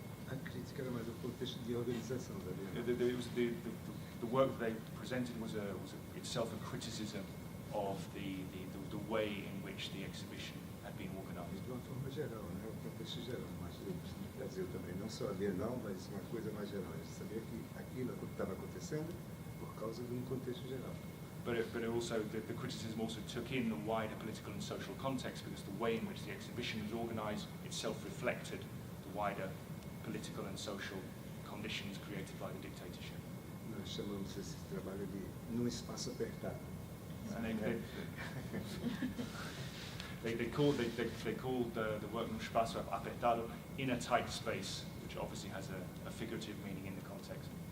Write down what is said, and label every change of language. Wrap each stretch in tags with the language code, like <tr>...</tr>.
<pt>A crítica era mais o contexto de organização da Bienal.</pt> <en>The work they presented was itself a criticism of the way in which the exhibition had been organized.</en> <pt>De uma forma geral, né? O contexto geral, mas no Brasil também, não só a Bienal, mas uma coisa mais geral. A gente sabia que aquilo estava acontecendo por causa de um contexto geral.</pt> <en>But also, the criticism also took in the wider political and social context, because the way in which the exhibition was organized itself reflected the wider political and social conditions created by the dictatorship.</en> <pt>Nós chamamos esse trabalho de num espaço apertado.</pt> <en>And they called the work num espaço apertado, in a tight space, which obviously has a figurative meaning in the context.</en>